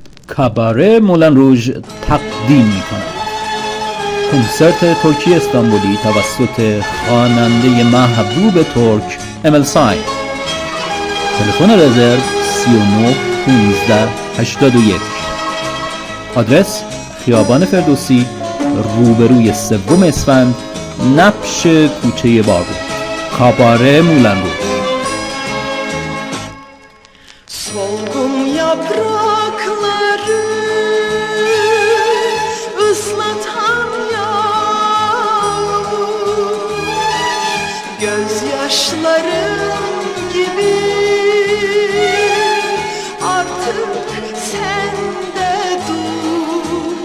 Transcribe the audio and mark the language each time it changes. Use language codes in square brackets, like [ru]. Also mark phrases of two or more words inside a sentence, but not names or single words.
[fa] کاباره مولن روژ تقدیم می کند. کنسرت ترکی استانبولی توسط خواننده محبوب ترک امل ساین. تلفن رزرو 39 15 81. آدرس خیابان فردوسی روبروی سوم اسفند نبش کوچه باربود. کاباره مولن روژ. [tr] Solgun yaprakları ıslatan yağmur, gözyaşlarım gibi artık sen de dur.